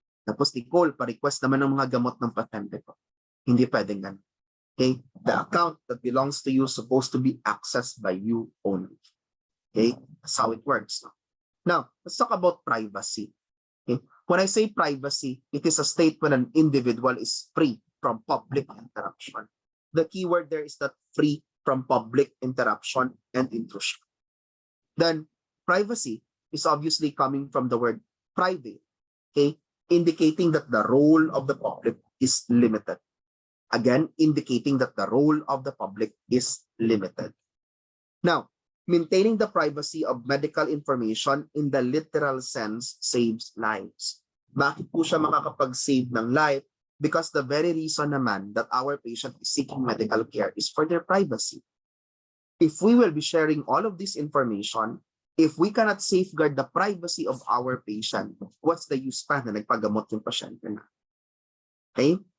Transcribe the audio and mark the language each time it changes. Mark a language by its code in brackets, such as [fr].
[tl] Tapos Nicole, pa-request naman ng mga gamot ng pasyente ko. Hindi pwedeng ganun. Okay? [en] The account that belongs to you is supposed to be accessed by you only. Okay? That's how it works. No? Now, let's talk about privacy. Okay? When I say privacy, it is a state when an individual is free from public interruption. The keyword there is that free from public interruption and intrusion. Then privacy is obviously coming from the word private, okay, indicating that the role of the public is limited. Again, indicating that the role of the public is limited. Now, maintaining the privacy of medical information in the literal sense saves lives. [tl] Bakit po siya makakapag-save ng life? [en] Because the very reason naman that our patient is seeking medical care is for their privacy. If we will be sharing all of this information, if we cannot safeguard the privacy of our patient, what's the use [tl] pa na nagpagamot yung pasyente na? [en] Okay?